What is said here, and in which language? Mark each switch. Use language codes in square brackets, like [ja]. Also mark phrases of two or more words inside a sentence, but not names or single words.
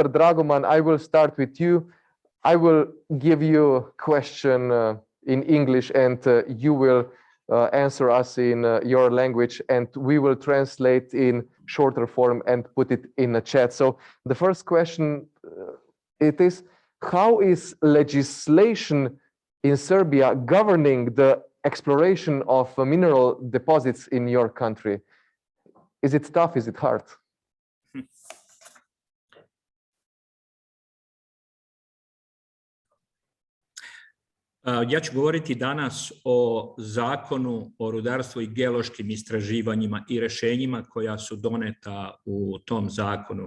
[en] Dragoman, I will start with you. I will give you a question in English, and you will answer us in your language, and we will translate in shorter form and put it in a chat. So the first question it is, how is legislation in Serbia governing the exploration of mineral deposits in your country? Is it tough? Is it hard? [sr] Ja ću govoriti danas o zakonu o rudarstvu i geološkim istraživanjima i rešenjima koja su doneta u tom zakonu.